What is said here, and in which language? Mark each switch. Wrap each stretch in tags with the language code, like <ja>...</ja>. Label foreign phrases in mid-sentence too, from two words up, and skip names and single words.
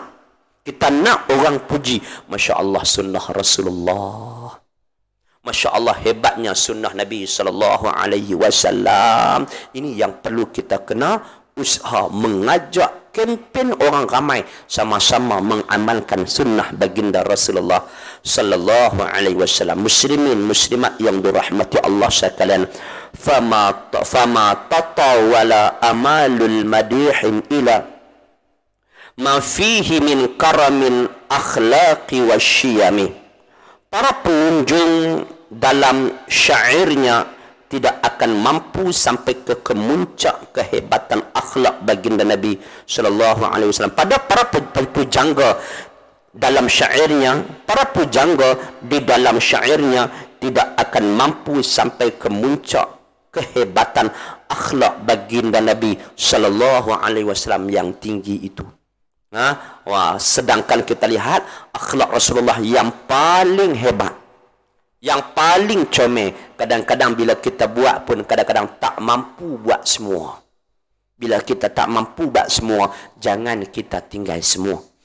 <ms>Kita nak orang puji,</ms> <ar>ما شاء الله</ar> <ms>sunnah Rasulullah,</ms> <ar>ما شاء الله</ar> <ms>hebatnya sunnah Nabi</ms> <ar>صلى الله عليه وسلم.</ar> <ms>Ini yang perlu kita kena usaha mengajak kempen orang ramai sama-sama mengamalkan sunnah baginda Rasulullah</ms> <ar>صلى الله عليه وسلم.</ar> <ms>Muslimin muslimat yang dirahmati Allah sekalian,</ms> <ar>فما تطاول آمال المادحين إلى ما فيه من كرم الأخلاق والشيم.</ar> <ms>Para pengunjung dalam syairnya tidak akan mampu sampai ke kemuncak kehebatan akhlak baginda Nabi</ms> <ar>صلى الله عليه وسلم.</ar> <ms>Pada para pujangga dalam syairnya, para pujangga di dalam syairnya tidak akan mampu sampai ke muncak kehebatan akhlak baginda Nabi</ms> <ar>صلى الله عليه وسلم</ar> <ms>yang tinggi itu. Sedangkan kita lihat akhlak Rasulullah yang paling hebat, yang paling comel Kadang-kadang bila kita buat pun kadang-kadang tak mampu buat semua. Bila kita tak mampu buat semua, jangan kita tinggal semua.</ms>